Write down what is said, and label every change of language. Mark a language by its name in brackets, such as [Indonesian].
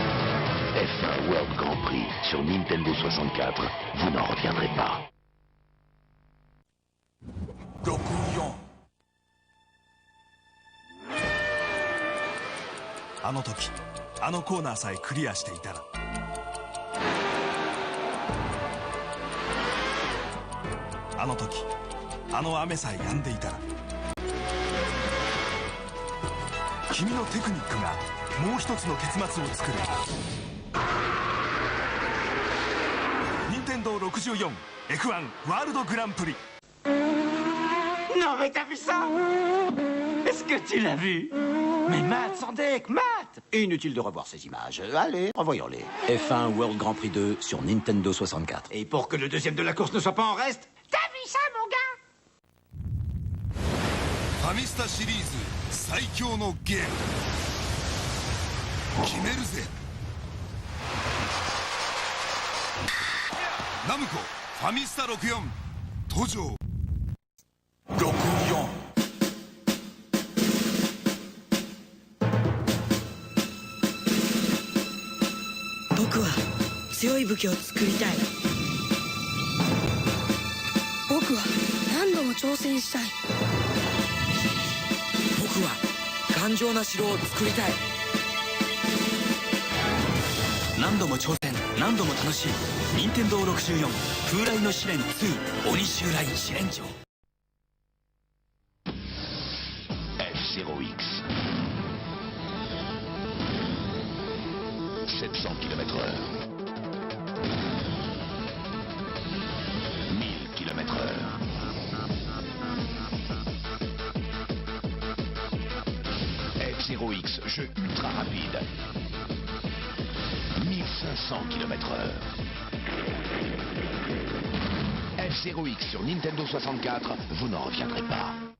[French] F1 World Grand Prix sur Nintendo 64, vous n'en reviendrez pas. [Japanese] 64あの時あのコーナーさえクリアしていたらあの時あの雨さえ止んでいたら君のテクニックがもう一つの結末を作る任天堂64 F1 ワールドグランプリ [French] Non mais t'as vu ça? Est-ce que tu l'as vu? Mais Matt, sans deck, Matt! Inutile de revoir ces images. Allez, revoyons-les. F1 World Grand Prix 2 sur Nintendo 64. Et pour que le deuxième de la course ne soit pas en reste, t'as vu ça, mon gars? [Japanese] ファミスタシリーズ最強のゲーム決めるぜナムコファミスタ64登場64 僕は強い武器を作りたい僕は何度も挑戦したい僕は頑丈な城を作りたい何度も挑戦何度も楽しい任天堂64風来の試練2鬼襲来試練場 [French] F0X 700 km/h 1000 km/h F0X, jeu ultra rapide 1500 km/h F0X sur Nintendo 64, vous n'en reviendrez pas.